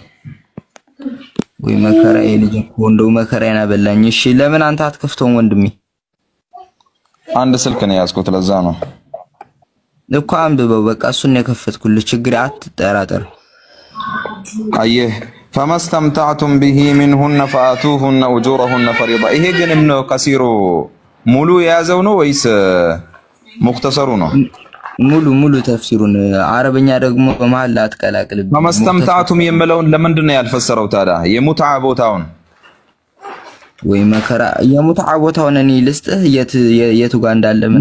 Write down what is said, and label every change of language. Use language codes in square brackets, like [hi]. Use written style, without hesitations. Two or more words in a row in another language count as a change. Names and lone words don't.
[am] ወይ መከራዬ ልጅ እኮ እንደው መከራዬን አበላኝ እሺ ለምን አንተ አትከፍተውም ወንድሜ አንድ ስልክ ነው ያዝኩት ለዛ ነው እኮ አንብበው በቃ እሱን የከፈትኩልህ ችግር አትጠራጠር አየህ [ar] فمستمتعتم به منهن فآتوهن أجورهن فريضة [am] ይሄ ግን ابن كثير ሙሉ የያዘው ነው ወይስ ሙክተሰሩ ነው ሙሉ ተፍሲሩን አረበኛ ደግሞ በመሃል አትቀላቅልብ فمستمتعتم የምለውን ለምንድን ነው ያልፈሰረው ታዲያ የሙትዓ ቦታውን ወይ መከራ የሙትዓ ቦታውን እኔ ልስጥህ የቱ ጋር እንዳለ ምን